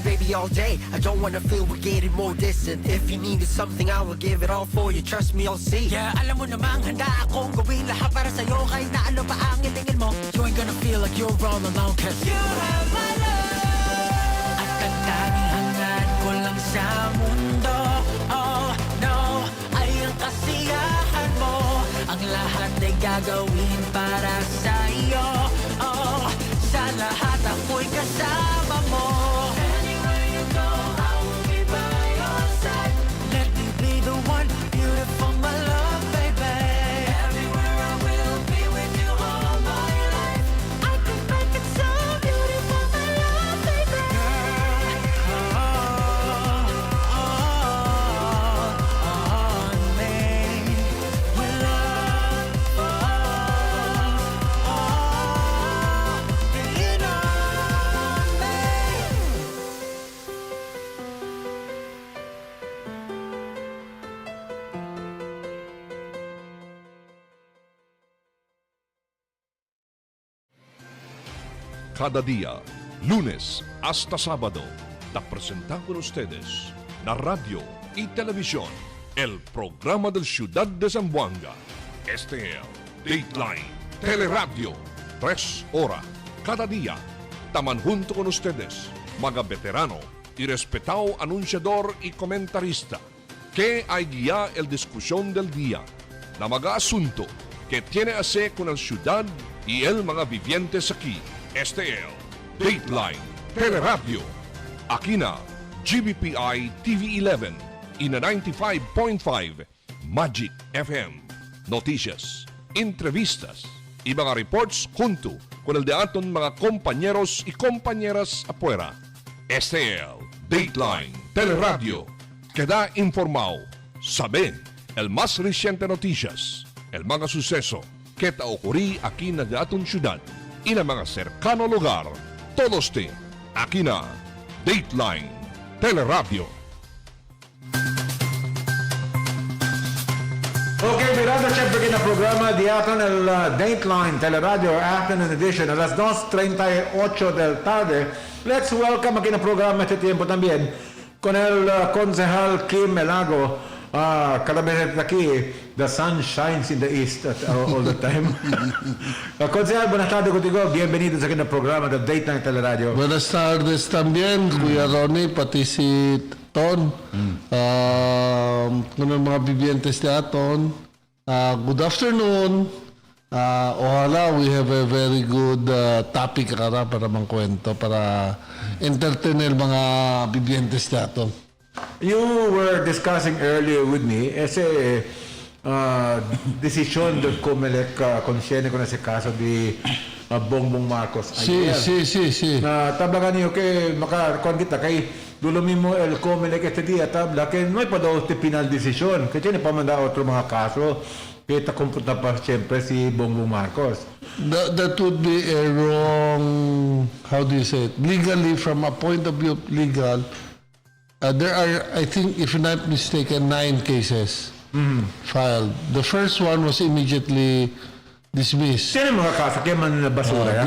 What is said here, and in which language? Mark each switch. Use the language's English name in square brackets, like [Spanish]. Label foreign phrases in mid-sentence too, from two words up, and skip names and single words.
[English] be all day. I don't wanna feel we're getting more distant. If you needed something, I will give it all for you. Trust me, I'll see. Yeah, [Filipino] alam mo namang handa akong gawin lahat para sa'yo. Kahit na ano pa ang itingin mo, [English] you ain't gonna feel like you're all alone. Cause you have my love. [Filipino] At ang tanging hangad ko lang sa mundo, [English] oh no, [Filipino] ay ang kasiyahan mo. Ang lahat ay gagawin para sa'yo, oh, sa lahat ako'y kasama mo. [English] Anywhere you go, I will be by your side. Let me be the one, beautiful my love, baby. Everywhere I will be with you all my life. I can make it so beautiful, my love, baby. Girl, on me, your love, lean on me. [Chavacano] Cada día, lunes hasta sábado, te presentamos con ustedes la radio y televisión, el programa del Ciudad de Zamboanga. Este es Dateline Teleradyo, 3 horas cada día. Taman junto con ustedes, mga veterano y respetado anunciador y comentarista, que hay guía el discusión del día, na mga asunto que tiene a ver con el ciudad y el mga vivientes aquí. Este es Dateline Teleradyo. Aquí na GBPI TV11 y na 95.5 Magic FM. Noticias, entrevistas y mga reports junto con el de aton mga compañeros y compañeras afuera. Este es Dateline Teleradyo. Queda informado, sabe el más reciente noticias, el mga suceso que ta ocurrí aquí na de aton ciudad y na mga cercano lugar. Todos te aquí na Dateline Teleradyo. Okay, mirando siyempre kinaprograma di atin el Dateline Teleradyo Afternoon Edition a las 2:38 del tarde. [English] Let's welcome [Chavacano] a kinaprograma este tiempo también con el concejal Kim Melago. Cada vez aquí, [English] the sun shines in the east all the time. [Chavacano] Concejal, buenas tardes contigo. Bienvenidos aquí en el programa de Dateline Teleradyo. Buenas tardes también, Kuya Ronnie, pati si Ton. Kung mga bibientes ni Aton. [English] Good afternoon. [Chavacano] Ojalá [English] we have a very good topic [Chavacano] para mangkwento, para entertainer mga bibientes ni Aton. [English] You were discussing earlier with me [Chavacano] ese decisión del COMELEC consciente con ese caso de Bongbong Marcos ayer. Sí. Tabla niyo que makakuan kita kay dulo mismo el COMELEC este día tabla que no hay pa daw este final decisión que tiene pa manda otro mga kaso que ta computa pa siyempre si Bongbong Marcos. [English] That would be a wrong, how do you say it? Legally, from a point of view of legal, there are, I think, if I'm not mistaken, 9 cases filed. The first one was immediately dismissed. [Chavacano] Sino mga kaso kaya man basura?